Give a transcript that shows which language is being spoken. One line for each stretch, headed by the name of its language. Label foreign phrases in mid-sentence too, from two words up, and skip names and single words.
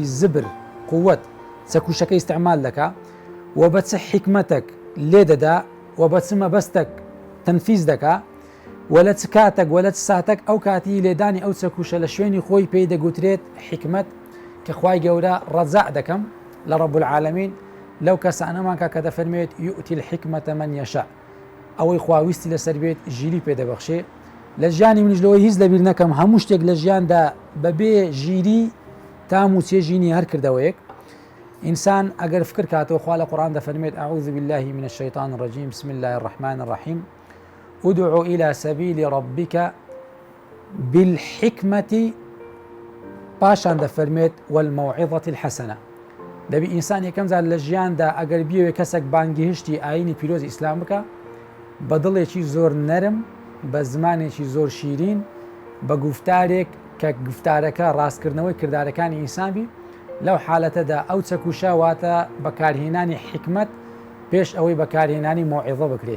Central Kurdish: زبر قووەت چەکوشەکە ئیستعمال دەکا و بە چ حکمەتێک لێ دەدا و بە چ مەبەستێک تەنفیز دەکا و لە چ کاتێک و لە چ ساتێک ئەو کاتی لێدانی ئەو چەکوشە لە شوێنی خۆی پێی دەگوترێت حکمت کە خوای گەورە ڕەجاع دەکەم لە
Arabic: ڕەب العالەمین
Central Kurdish: لەو کەسانەمان کە دەفەرمێت
Arabic: یؤتی الحکمەتە من یەشاء
Central Kurdish: ئەوەی خواویستی لەسەر بێت ژیری پێدەبەخشێ. لە ژیانی منیش لەوەی هیچ لەبیر نەکەم هەموو شتێک لە ژیاندا بەبێ ژیری تام و چێژینی هەر کردەوەیەک. ئینسان ئەگەر فکر کاتەوە خوا لە قورئان دەفەرمێت
Arabic: أعوذ بالله من الشيطان الرجيم بسم الله الرحمن الرحيم ادع إلى سبيل ربك بالحكمة
Central Kurdish: پاشان دەفەرمێت
Arabic: والموعظة الحسنة.
Central Kurdish: دەبی ئینسان یەکەم جار لە ژیاندا ئەگەر بیەوێ کەسێک بانگهشتی ئاینی پیرۆزی ئیسلام بکە بە دڵێکی زۆر نەرم بە زمانێکی زۆر شیرین بە گفتارێک کە گفتارەکە ڕاستکردنەوەی کردارەکانی ئینسان بی لەو حالەتەدا ئەو چەکوشە واتە بەکارهێنانی حکمت پێش ئەوەی بەکارهێنانی موعظە بکرێت.